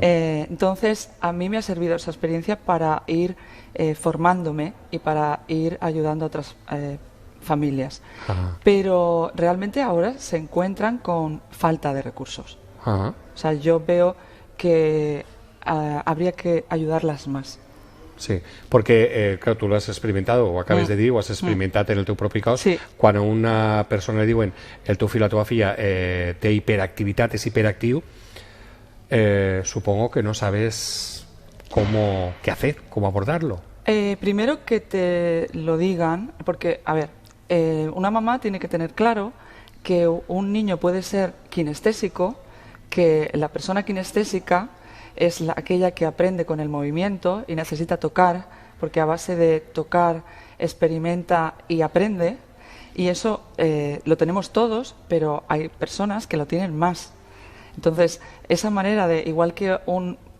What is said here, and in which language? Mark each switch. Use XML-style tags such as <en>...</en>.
<es>Entonces, a mí me ha servido esa experiencia para ir formándome y para ir ayudando a otras familias. Pero realmente ahora se encuentran con falta de recursos. O sea, yo veo que habría que ayudarlas más.</es> <ca>Sí, perquè, clar, tu l'has experimentat, o acabes de dir, o has experimentat en el teu propi cos, quan a una persona li diuen el teu fill o la teva filla té hiperactivitat, és hiperactiu,</ca> <es>supongo que no sabes qué hacer, cómo abordarlo. Primero que te lo digan, porque, a ver, una mamá tiene que tener claro que un niño puede ser kinestésico, que la persona kinestésica es aquella que aprende con el movimiento y necesita tocar, porque a base de tocar experimenta y aprende, y eso lo tenemos todos, pero hay personas que lo tienen más. Entonces, esa manera de, igual que un</es>